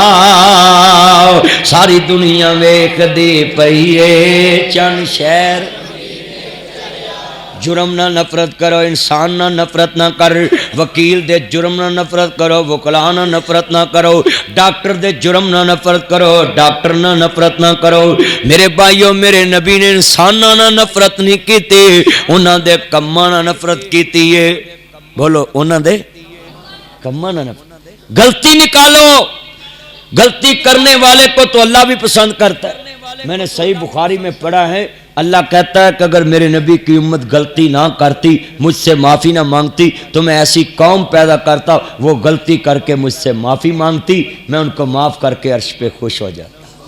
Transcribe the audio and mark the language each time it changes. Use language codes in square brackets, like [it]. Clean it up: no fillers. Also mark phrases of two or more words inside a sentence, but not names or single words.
[pa] ساری دنیا ویکھدی پئی اے چن شہر جرم نہ نفرت کرو انسان نہ نفرت نہ کر وکیل دے جرم نہ نفرت کرو وکلا نہ نفرت نہ کرو ڈاکٹر دے جرم نہ نفرت کرو ڈاکٹر نہ نفرت نہ کرو میرے بھائیو میرے نبی نے انسان نہ نفرت نہیں کیتی انہاں دے کماں نہ نفرت کیتی ہے بولو انہاں دے کماں نہ نفرت [ur] غلطی نکالو غلطی کرنے والے کو تو اللہ بھی پسند کرتا ہے میں نے صحیح بخاری میں پڑھا ہے اللہ کہتا ہے کہ اگر میرے نبی کی امت غلطی نہ کرتی مجھ سے معافی نہ مانگتی تو میں ایسی قوم پیدا کرتا وہ غلطی کر کے مجھ سے معافی مانگتی میں ان کو معاف کر کے عرش پہ خوش ہو جاتا